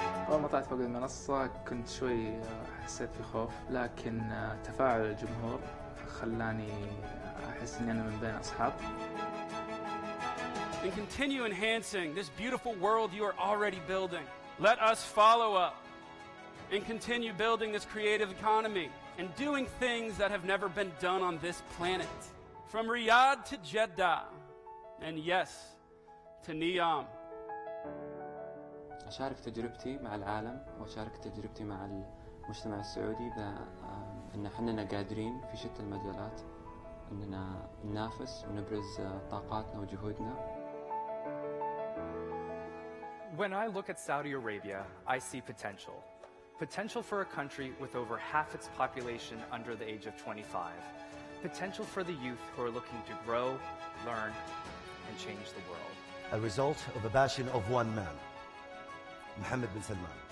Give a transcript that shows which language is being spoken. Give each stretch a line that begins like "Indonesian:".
Arabic: أول ما طلعت فوق المنصة كنت شوي حسيت في خوف، لكن تفاعل الجمهور خلاني أحس إني أنا من بين أصحاب.
English: And continue enhancing this beautiful world you are already building. Let us follow up and continue building this creative economy and doing things that have never been done on this planet. From Riyadh to Jeddah, and yes, to NEOM.
Arabic: أشارك تجربتي مع العالم وأشارك تجربتي مع المجتمع السعودي بأن حنا قادرين في شتى المجالات أننا ننافس ونبرز طاقاتنا وجهودنا.
English: When I look at Saudi Arabia, I see potential. Potential for a country with over half its population under the age of 25. Potential for the youth who are looking to grow, learn, and change the world. A result of the passion of one man, Mohammed bin Salman.